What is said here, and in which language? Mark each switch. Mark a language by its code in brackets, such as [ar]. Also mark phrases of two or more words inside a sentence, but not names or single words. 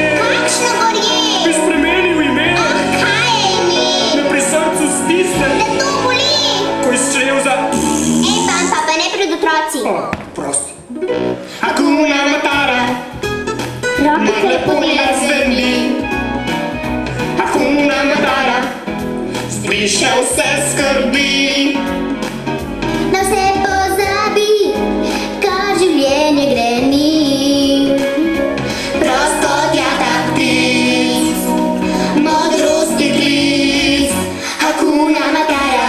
[sl] Kakšno gorje? Bi spremenil ime. Kaj je ime? Me pri srcu stisne, Da to boli? ko izčel za... Pa ne pred otroci. Prosti. Hakuna Matata, Rokice lepo ne zveni. Hakuna Matata, zbriše vse skrbi. Na vse pozabi, kar življenje greni. Prost kot jatak ptic, modrosti klic. Hakuna Matata.